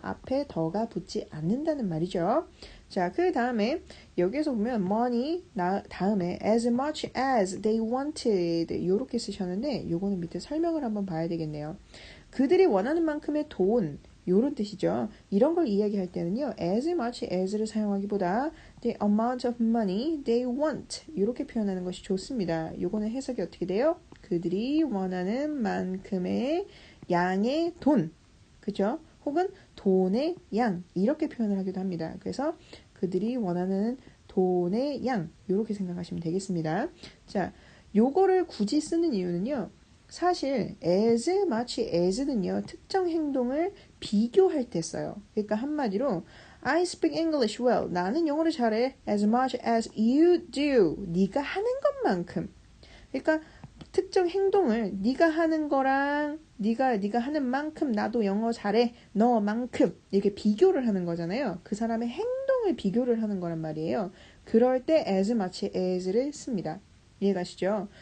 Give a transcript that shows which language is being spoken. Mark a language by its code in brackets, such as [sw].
[ko] 앞에 더가 붙지 않는다는 말이죠. 자, 그 다음에 여기에서 보면 money 다음에 [en] as much as they wanted [ko] 이렇게 쓰셨는데 요거는 밑에 설명을 한번 봐야 되겠네요. 그들이 원하는 만큼의 돈 요런 뜻이죠. 이런 걸 이야기할 때는요. as much as를 사용하기보다 [en] the amount of money they want [ko] 이렇게 표현하는 것이 좋습니다. 요거는 해석이 어떻게 돼요? 그들이 원하는 만큼의 양의 돈 그죠? 혹은 돈의 양 이렇게 표현을 하기도 합니다. 그래서 그들이 원하는 돈의 양 이렇게 생각하시면 되겠습니다. 자, 요거를 굳이 쓰는 이유는요. 사실 as much as는요. 특정 행동을 비교할 때 써요. 그러니까 한마디로 [en] I speak English well. [ko] 나는 영어를 잘해. [en] As much as you do. [ko] 네가 하는 것만큼. 그러니까 특정 행동을 네가 하는 거랑 네가 하는 만큼 나도 영어 잘해. 너만큼 이렇게 비교를 하는 거잖아요. 그 사람의 행동을 비교를 하는 거란 말이에요. 그럴 때 as much as를 씁니다. 이해가시죠?